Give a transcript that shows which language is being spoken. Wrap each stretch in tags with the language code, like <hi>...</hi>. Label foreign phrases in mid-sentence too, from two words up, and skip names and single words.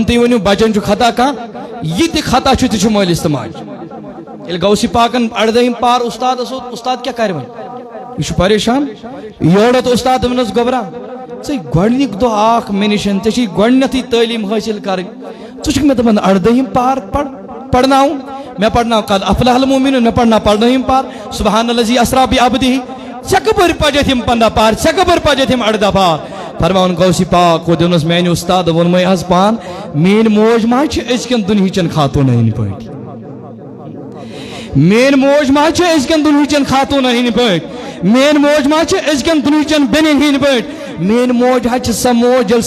<ks>تُہۍ ؤنِو بچن چھُ خطا کانٛہہ یہِ تہِ خطا چھُ تہِ چھُ مٲلِس تہٕ ماجہِ ییٚلہِ غوث پاکن 18ہِم پار استادس اوس استاد کیٛاہ کرِ وۄنۍ یہِ چھُ پریشان یورٕ استاد دوٚپنس گوٚبرا ژےٚ گۄڈنیُک دۄہ اکھ مےٚ نِش ژےٚ چھے گۄڈنیتھٕے تعلیٖم حٲصِل کرٕنۍ ژٕ چھُکھ مےٚ دپان 18ہِم پار پرناوُن مےٚ پرناو</ks> <ar>قد افلح المؤمنون</ar> <ks>مےٚ پرناو 18ہِم پار</ks> <ar>سبحان الذی اسری بعبدہ</ar> <ks>ژےٚ کپٲرۍ پجتھ یِم 15 پار ژےٚ کپٲرۍ پجتھ یِم 18 پار فرماوُن غوث پاک دوٚپنس میانہِ استاد ووٚنمے حظ پان میٲنۍ موج ما چھِ أزکٮ۪ن دُنہِچٮ۪ن خاتوٗنن ہٕنٛدۍ پٲٹھۍ میٲنۍ موج ما چھِ أزکٮ۪ن دُنہِچٮ۪ن خاتوٗنن ہٕنٛدۍ پٲٹھۍ میٲنۍ موج ما چھِ أزکٮ۪ن دُنہِچٮ۪ن بیٚنٮ۪ن ہٕنٛدۍ پٲٹھۍ میٲنۍ موج حظ چھِ سۄ موج ییٚلہِ</ks>